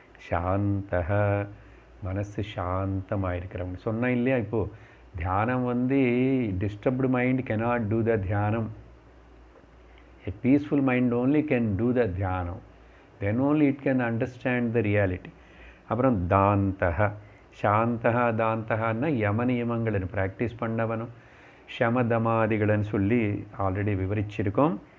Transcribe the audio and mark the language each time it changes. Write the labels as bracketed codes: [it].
[ta] சாந்தக மனசு சாந்தமாக இருக்கிறவங்க சொன்னால் இல்லையா, இப்போது தியானம் disturbed mind [en] cannot do the [ta] தியானம். [en] A peaceful mind only can do the dhyanam. Then only it can understand the reality. [ta] அப்புறம் தாந்தக சாந்தக தாந்தகன்னா யம நியமங்களை ப்ராக்டிஸ் பண்ணவனும் ஷமதமாதிகள்னு சொல்லி ஆல்ரெடி விவரிச்சிருக்கோம்.